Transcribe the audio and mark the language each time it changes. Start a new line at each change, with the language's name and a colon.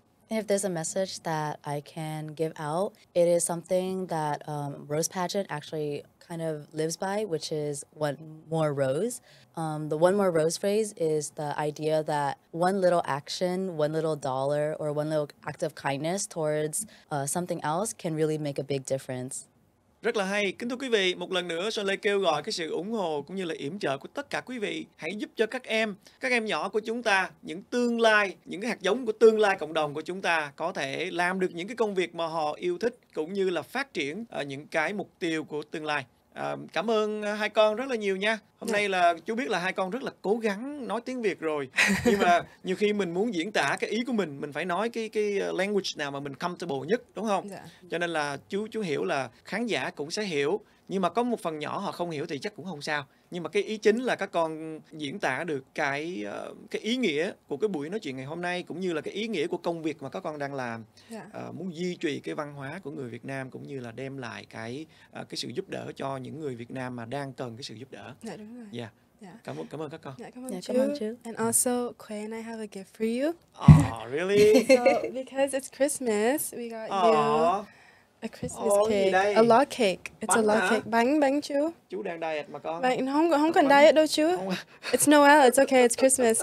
English: And if there's a message that I can give out, it is something that Rose Pageant actually kind of lives by, which is one more rose. The one more rose phrase is the idea that one little action, one little dollar, or one little act of kindness towards something else can really make a big difference.
Vietnamese: Rất là hay. Kính thưa quý vị, một lần nữa Son Lê kêu gọi cái sự ủng hộ cũng như là yểm trợ của tất cả quý vị. Hãy giúp cho các em nhỏ của chúng ta, những tương lai, những cái hạt giống của tương lai cộng đồng của chúng ta có thể làm được những cái công việc mà họ yêu thích, cũng như là phát triển những cái mục tiêu của tương lai. Cảm ơn hai con rất là nhiều nha. Hôm nay là chú biết là hai con rất là cố gắng nói tiếng Việt rồi, nhưng mà nhiều khi mình muốn diễn tả cái ý của mình phải nói cái language nào mà mình comfortable nhất, đúng không? Cho nên là chú hiểu là khán giả cũng sẽ hiểu, nhưng mà có một phần nhỏ họ không hiểu thì chắc cũng không sao. Nhưng mà cái ý chính là các con diễn tả được cái ý nghĩa của cái buổi nói chuyện ngày hôm nay, cũng như là cái ý nghĩa của công việc mà các con đang làm. Muốn duy trì cái văn hóa của người Việt Nam, cũng như là đem lại cái sự giúp đỡ cho những người Việt Nam mà đang cần cái sự giúp đỡ. Dạ đúng rồi. Yeah. Cảm ơn các con. Cảm ơn chú.
English: And also, Khuê and I have a gift for you. Oh, really? So, because it's Christmas, we got you a Christmas cake, a log cake. It's a log cake.
Vietnamese: Bánh chú. Chú đang diet mà con. Không cần diet đâu chú.
English: It's Noel, it's okay, it's Christmas.